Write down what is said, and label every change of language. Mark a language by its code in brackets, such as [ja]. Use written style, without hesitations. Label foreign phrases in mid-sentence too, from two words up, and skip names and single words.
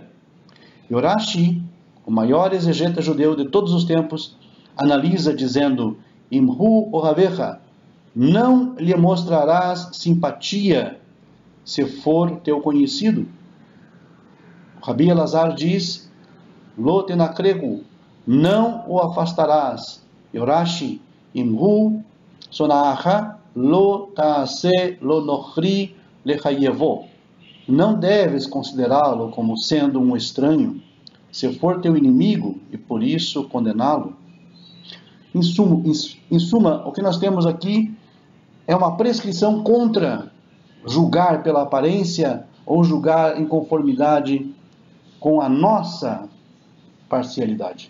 [pt] E o Rashi, o maior exegeta judeu de todos os tempos, analisa dizendo: [he] אם הוא אוהבך, [pt] não lhe mostrarás simpatia se for teu conhecido. O Rabi Elazar diz: [he] לא תנכרנו, [pt] não o afastarás. E o Rashi: [he] אם הוא שונאך לא תעשה לו נכרי לחייבו, [pt] não deves considerá-lo como sendo um estranho, se for teu inimigo, e por isso condená-lo. Em suma, o que nós temos aqui é uma prescrição contra julgar pela aparência ou julgar em conformidade com a nossa parcialidade.